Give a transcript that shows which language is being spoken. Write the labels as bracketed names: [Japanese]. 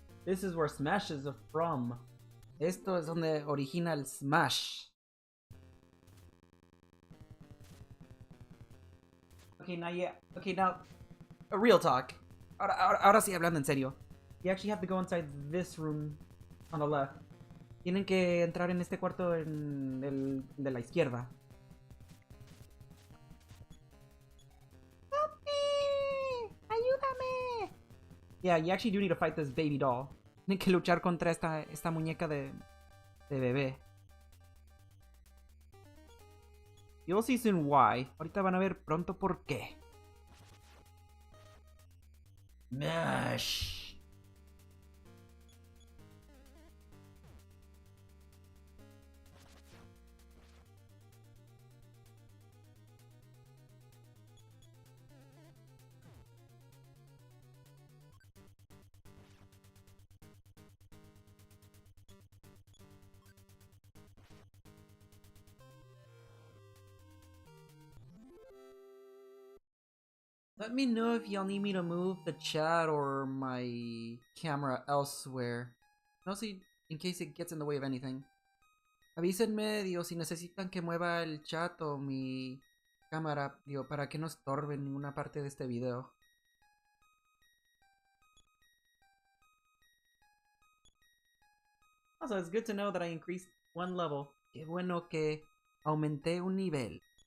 [English] This is where Smash is from. [Spanish] Esto es donde origina el Smash. [English] Okay, now, a real talk. [Spanish] Ahora sí, hablando en serio. [English] You actually have to go inside this room on the left. [Spanish] Tienen que entrar en este cuarto de la izquierda. [English] Help me! [Spanish] Ayúdame! [English] Yeah, you actually do need to fight this baby doll. [Spanish] Tienen que luchar contra esta muñeca de bebé. [English] You'll see soon why. [Spanish] Ahorita van a ver pronto por qué. [English] Smash. Let me know if y'all need me to move the chat or my camera elsewhere. [Spanish] No sé, [English] in case it gets in the way of anything. [Spanish] Avísenme, digo, si necesitan que mueva el chat o mi cámara, digo, para que no estorbe en ninguna parte de este video. [English] Also, it's good to know that I increased one level. [Spanish] Qué bueno que aumenté un nivel.